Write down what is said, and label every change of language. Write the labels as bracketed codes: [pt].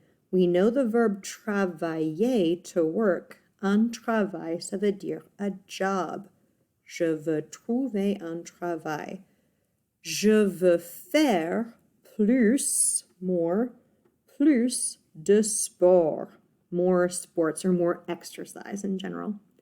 [en] We know the verb travailler, to work. [fr] Un travail, ça veut dire [en] a job. [fr] Je veux trouver un travail. Je veux faire plus, [en] more, [fr] plus de sport. [en] More sports or more exercise in general.